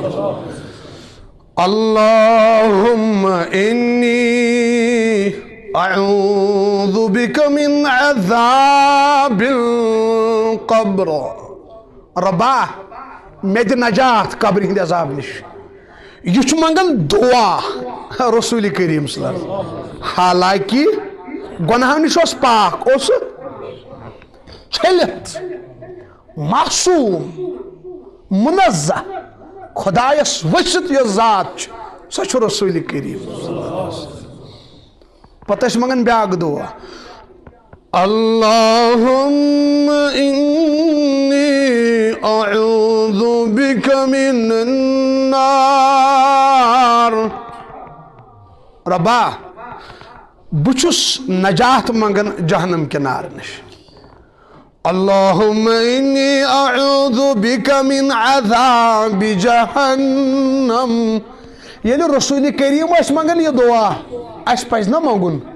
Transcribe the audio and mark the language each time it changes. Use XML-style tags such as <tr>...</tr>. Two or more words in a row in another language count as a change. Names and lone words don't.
<ar>اللہم انی اعوذ بک من عذاب القبر</ar> <ks>ربا مےٚ دِ نجات قبرِ ہٕنٛدِ عذاب نِش یہِ چھُ منٛگان دعا رسول کریم</ks> <ar>صلی اللہ علیہ وسلم</ar> <ks>حالانکہِ گۄنہو نِش اوس پاک اوس چھٔلِتھ معصوٗم منزہ خۄدایس ؤسِتھ یۄس ذات چھِ سۄ چھُ رسول کریم پتہٕ ٲسۍ منٛگان بیٛاکھ دعا</ks> <ar>اللہم انی اعوذ بک من النار</ar> <ks>ربا بہٕ چھُس نجات منٛگان جہنم کہِ نارٕ نِش</ks> <ar>اللہم انی اعوذ بک من عذاب جہنم</ar> <ks>ییٚلہِ رسول کریم ٲسۍ منٛگان یہِ دعا اَسہِ پزِ نا منٛگُن</ks>